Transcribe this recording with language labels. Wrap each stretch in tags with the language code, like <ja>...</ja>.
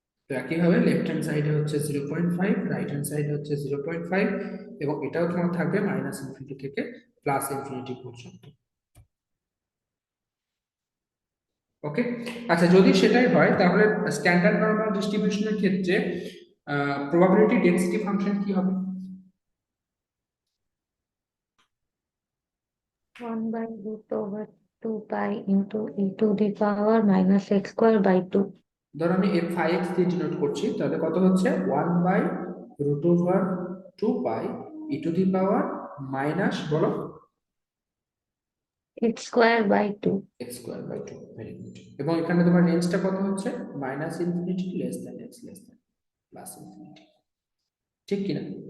<bn>তো একইভাবে left hand সাইডে হচ্ছে 0.5, রাইট হ্যান্ড সাইডে হচ্ছে 0.5, এবং এটাও তোমার থাকবে মাইনাস ইনফিনিটি থেকে প্লাস ইনফিনিটি পর্যন্ত। ওকে, আচ্ছা যদি সেটাই হয় তাহলে স্ট্যান্ডার্ড নরমাল ডিস্ট্রিবিউশনের ক্ষেত্রে প্রবাবিলিটি ডেন্সিটি ফাংশন কি হবে?</bn> <en>1/√2 pi into e to the power minus x square by 2.</en> <bn>ধরো আমি f(5x) দিয়ে ডিনোট করছি, তাহলে কত হচ্ছে</bn> <en>1/√2 pi e to the power minus</en> <bn>বলো</bn> <en>x square by 2. x²/2। Very good.</en> <bn>এবং এখানে তোমার রেঞ্জটা কত হচ্ছে</bn> <en>minus infinity less than x less than plus infinity,</en> <bn>ঠিক কিনা?</bn>